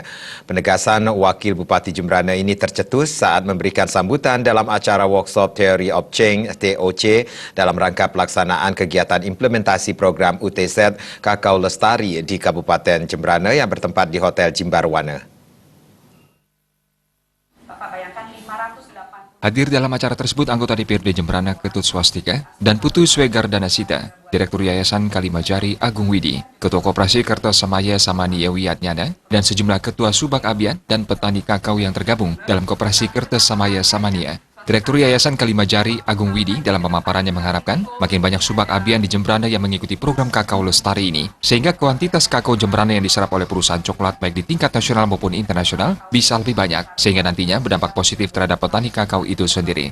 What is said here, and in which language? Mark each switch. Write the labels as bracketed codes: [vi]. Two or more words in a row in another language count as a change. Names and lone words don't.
[id] Penegasan Wakil Bupati Jemberana ini tercetus saat memberikan sambutan dalam acara [en] Workshop Theory of Change [id] (TOC) dalam rangka pelaksanaan kegiatan implementasi program UTZ Kakao Lestari di Kabupaten Jemberana yang bertempat di Hotel Jimbarwana. Hadir dalam acara tersebut anggota DPRD Jemberana Ketut Swastika dan Putu Swegardana Sita, Direktur Yayasan Kalimajari Agung Widi, Ketua Koperasi Kertosamaya Samania Wiyatnyana, dan sejumlah Ketua Subak Abian dan petani kakao yang tergabung dalam Koperasi Kertosamaya Samania. Direktur Yayasan Kalimajari Agung Widi dalam pemaparannya mengharapkan makin banyak subak abian di Jemberana yang mengikuti program kakao lestari ini, sehingga kuantitas kakao Jemberana yang diserap oleh perusahaan coklat baik di tingkat nasional maupun internasional bisa lebih banyak, sehingga nantinya berdampak positif terhadap petani kakao itu sendiri.